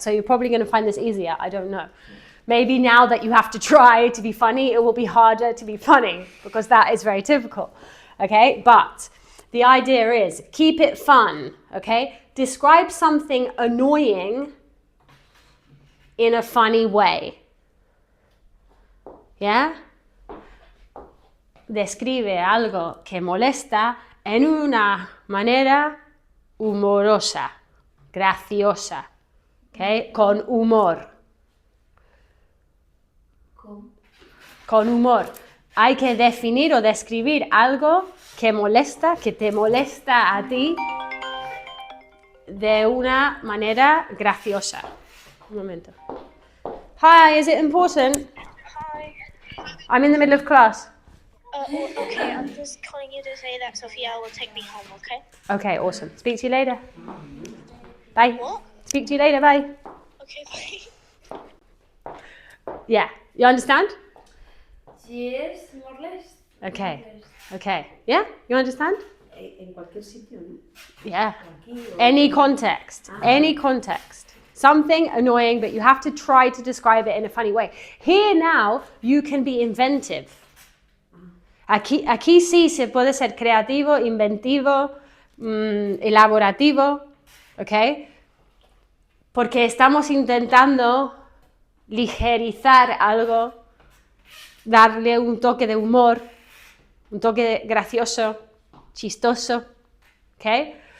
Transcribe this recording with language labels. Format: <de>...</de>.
<en>So you're probably going to find this easier. I don't know. Maybe now that you have to try to be funny, it will be harder to be funny because that is very typical. Okay, but the idea is keep it fun. Okay, describe something annoying in a funny way. Yeah.</en> <es>Describe algo que molesta en una manera humorosa, graciosa, ¿okay? Con humor. Con humor. Hay que definir o describir algo que te molesta a ti de una manera graciosa. Un momento.</es> <en>Hi, is it important? Hi. I'm in the middle of class. Okay, I'm just calling you to say that Sophia will take me home, okay? Okay, awesome. Speak to you later. Bye. What? Speak to you later, bye. Okay, bye. Yeah, you understand? Yes, more or less. Okay. Yeah, you understand?</en> <es>En cualquier sitio, ¿no?</es> <en>Yeah.</en> <es>Aquí o...</es> <en>Any context. Something annoying, but you have to try to describe it in a funny way. Here now, you can be inventive.</en> <es>Aquí sí se puede ser creativo, inventivo, elaborativo, ¿ok? Porque estamos intentando ligerizar algo, darle un toque de humor, un toque gracioso, chistoso, ¿ok?</es>